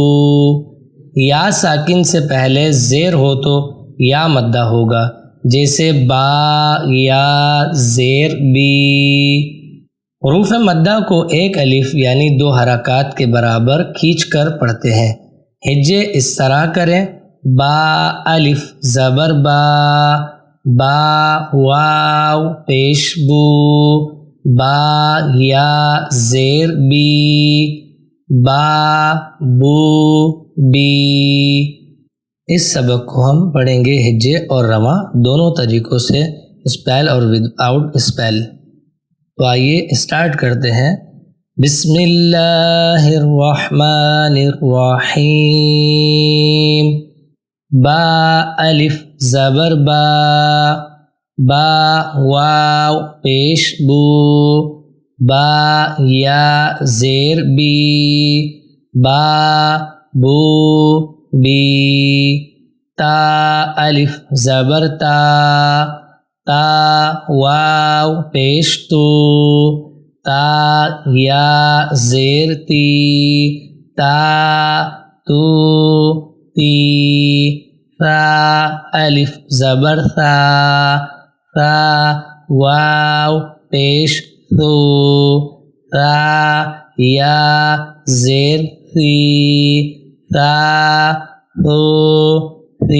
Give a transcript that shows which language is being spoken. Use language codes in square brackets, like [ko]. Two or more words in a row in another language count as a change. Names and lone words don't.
[ur] یا ساکن سے پہلے زیر ہو تو یا مدہ ہوگا، جیسے با یا زیر بی۔ حروف مدہ کو ایک الف یعنی 2 حرکات کے برابر کھینچ کر پڑھتے ہیں۔ ہجے اس طرح کریں: با الف زبر با، با واو پیش بو، با یا زیر بی، با بو بی۔ اس سبق کو ہم پڑھیں گے ہجے اور رواں دونوں طریقوں سے، اسپیل اور [en] without spell. [ur] تو آئیے اسٹارٹ کرتے ہیں۔ [ar] بسم اللہ الرحمن الرحیم۔ [ur] با الف زبر با، با واو پیش بو، با یا زیر بی، با بو بی۔ تا الف زبر تا، تا واو پیش تو، تا یا زیر تی، تا تو تی۔ ثا الف زبر ثا، ثا واو پیش ثو، ثا یا زیر ثی، ثا ثو ثی۔